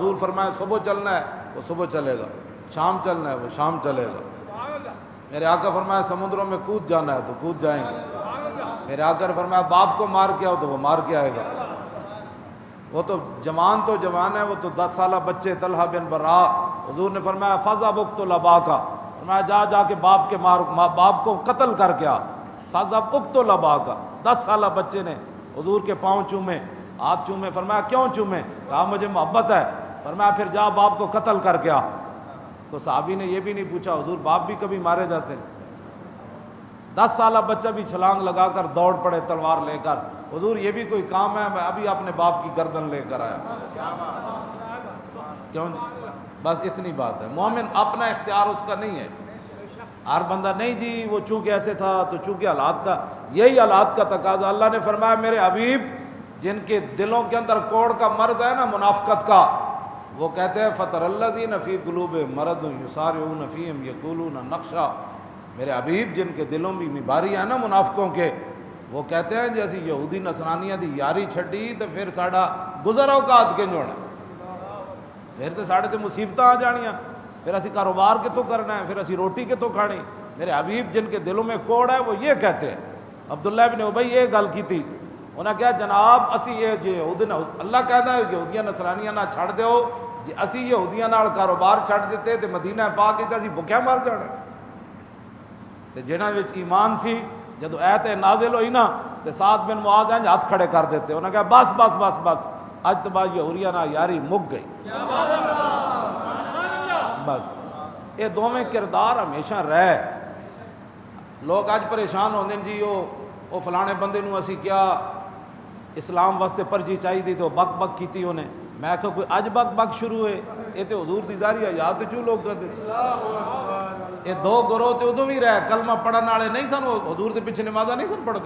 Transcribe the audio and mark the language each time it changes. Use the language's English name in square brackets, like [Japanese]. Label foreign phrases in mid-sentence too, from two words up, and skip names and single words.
[Urdu] حضور فرمائے صبح چلنا ہے تو صبح چلے گا، شام چلنا ہے وہ شام چلے گا۔ میرے آقا فرمایا سمندروں میں کود جانا ہے تو کود جائیں گے۔ میرے آقا نے فرمایا باپ کو مار کے آؤ تو وہ مار کے آئے گا۔ وہ تو جوان ہے، وہ تو 10 سالہ بچے طلحہ بن برا، حضور نے فرمایا [Arabic] فَذْهَبْ اقْتُلْ أَبَاكَ، [Urdu] فرمایا جا کے باپ کے باپ کو قتل کر کے آ۔ [Arabic] فَذْهَبْ اقْتُلْ أَبَاكَ، [Urdu] 10 سالہ بچے نے حضور کے پاؤں چومے، ہاتھ چومے۔ فرمایا کیوں چومے؟ کہا مجھے محبت ہے۔ فرمایا پھر جا باپ کو قتل کر کے آ۔ تو صحابی نے یہ بھی نہیں پوچھا حضور باپ بھی کبھی مارے جاتے ہیں؟ 10 سالہ بچہ بھی چھلانگ لگا کر دوڑ پڑے تلوار لے کر، حضور یہ بھی کوئی کام ہے؟ میں ابھی اپنے باپ کی گردن لے کر آیا۔ کیوں؟ بس اتنی بات ہے۔ مومن اپنا اختیار اس کا نہیں ہے۔ ہر بندہ نہیں جی وہ چونکہ ایسے تھا تو چونکہ حالات کا، یہی حالات کا تقاضا۔ اللہ نے فرمایا میرے حبیب جن کے دلوں کے اندر کوڑ کا مرض ہے نا، منافقت کا، وہ کہتے ہیں [Arabic] فَتَرَ الَّذِينَ فِي قُلُوبِهِم مَرَضٌ يُسَارِعُونَ فِيهِمْ يَقُولُونَ نَخْشَىٰ، [Urdu] میرے حبیب جن کے دلوں میں بیماری ہے نا منافقوں کے، وہ کہتے ہیں [Punjabi] جیسی یہودی نصرانیاں دی یاری چھڈی تو پھر ساڈا گزر اوقات کے جوڑا، پھر تو ساڈے تے مصیبتاں آ جانیاں، پھر اسی کاروبار کتوں کرنا ہے، پھر اسی روٹی کتوں کھانی۔ [Urdu] میرے حبیب جن کے دلوں میں کوڑ ہے وہ یہ کہتے ہیں۔ [Punjabi] عبداللہ بن ابی یہ گل کی تھی، انہاں کہا جناب اسی یہ یہود، اللہ کہتا ہے یہودیاں نصرانیاں نہ چھڑ دیو، جی اسی یہودیاں نال کاروبار چھڑ دیتے تے مدینہ پاک تے اسی بھکھیا مر جانا۔ تے جنہاں وچ ایمان سی جدو ایت نازل ہوئی نا تے سعد بن معاذ ہیں ہاتھ کھڑے کر دیتے، انہاں کہا بس بس بس بس اج تو بعد یہودیاں نال یاری مک گئی۔ [Urdu] بس یہ دونوں کردار ہمیشہ رہے۔ [Punjabi] لوگ اج پریشان ہوندے جی وہ فلانے بندے نو اسی کیا اسلام واسطے پرچی چاہیے دی تو بک بک کیتی انہیں۔ میں کہا کوئی اج بک بک شروع ہوئے، یہ تو حضور دی ظاہری حیات چوں لوگ کرتے یہ دو گروہ تے ادو بھی رہے، کلمہ پڑھن والے نہیں سن، حضور دے پیچھے نمازاں نہیں سن پڑھتے۔